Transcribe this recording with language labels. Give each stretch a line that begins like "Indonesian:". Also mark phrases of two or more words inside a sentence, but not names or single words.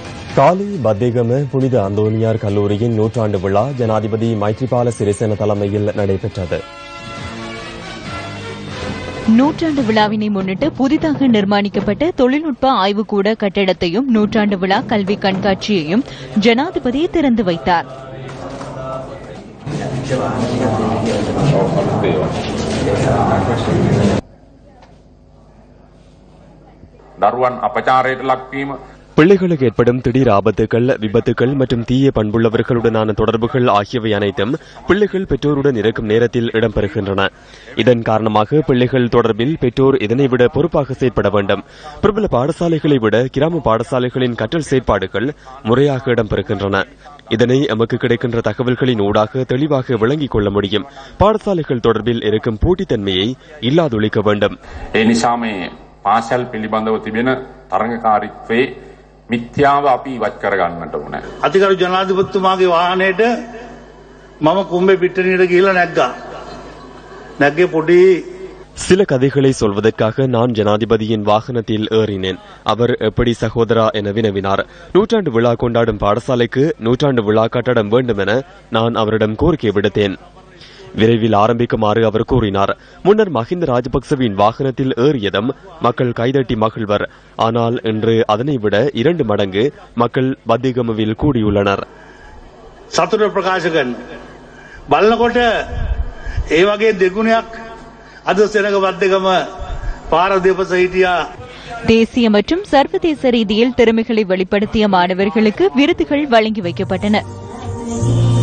Tamil: காலி பத்தேகம புனித அந்தோனியார் கல்லூரியின் நூற்றாண்டு விழா ஜனாதிபதி மைத்ரிபால சிறிசேன தலைமையில் நடைபெற்றது. நூற்றாண்டு விழாவினை முன்னிட்டு புதிதாக நிர்மாணிக்கப்பட்ட தொழில்நுட்ப ஆய்வுக்கூட கட்டிடத்தையும் நூற்றாண்டு விழா கல்வி கண்காட்சியையும் ஜனாதிபதி திறந்து வைத்தார்.
Sinhala: දරුවන් අපචාරයට ලක්වීම
Tamil: பிள்ளைகளுக்கு ஏற்படும் திடீர் ஆபத்துகள், விபத்துகள் மற்றும் தீய பண்புள்ளவர்களுடனான தொடர்புகள் ஆகியவை அனைத்தும் பிள்ளைகள் பெற்றோருடன் இருக்கும் நேரத்தில் இடம்பெறுகின்றன. இதன் காரணமாக பிள்ளைகள் தொடர்பில் பெற்றோர் இதனைவிட பொறுப்பாக செயற்பட வேண்டும். பிரபல பாடசாலைகளை விட கிராம பாடசாலைகளின் கற்றல் செயற்பாடுகள் முறையாக இடம்பெறுகின்றன. இதனை எமக்கு கிடைக்கின்ற தகவல்களின் ஊடாக தெளிவாக விளங்கிக் கொள்ள முடியும். பாடசாலைகள் தொடர்பில் இருக்கும் போட்டித்தன்மையை இல்லாதொழிக்க வேண்டும்.
Sinhala: පාසල් පිළිබඳව තිබෙන තරඟකාරීත්වයේ මිත්‍යාව අපි ඉවත් කරගන්නට ඕනේ. අතිගරු ජනාධිපතිතුමාගේ වාහනයට මම කුඹේ පිටණියට ගිහිල්ලා නැග්ගා. නැග්ගේ පොඩි
Tamil: சில கதைகளை சொல்வதற்காக நான் ஜனாதிபதியின் வாகனத்தில் ஏறினேன். அவர் எப்படி சகோதரா என வினவினார். நூற்றாண்டு விழா கொண்டாடும் பாடசாலைக்கு நூற்றாண்டு விழா கட்டடம் வேண்டும் என நான் அவரிடம் கோரிக்கை விடுத்தேன். விரைவில் ஆரம்பிக்குமாறு அவர் கூறினார். முன்னர் மஹிந்த ராஜபக்சவின் வாகனத்தில் ஏறியதும் மக்கள் கைதட்டி மகிழ்வர். ஆனால் இன்று அதனை விட 2 மடங்கு மக்கள் பத்திகமவில் கூடியுள்ளனர்.
Sinhala: සතුට ප්‍රකාශ කරන බලනකොට ඒ වගේ දෙගුණයක් අද සෙනග බද්දගම පාර දෙපස හිටියා.
Tamil: தேசிய மற்றும் சர்வதேச ரீதியில் திறமைகளை வெளிப்படுத்திய மாணவர்களுக்கு விருதுகள் வழங்கி வைக்கப்பட்டன.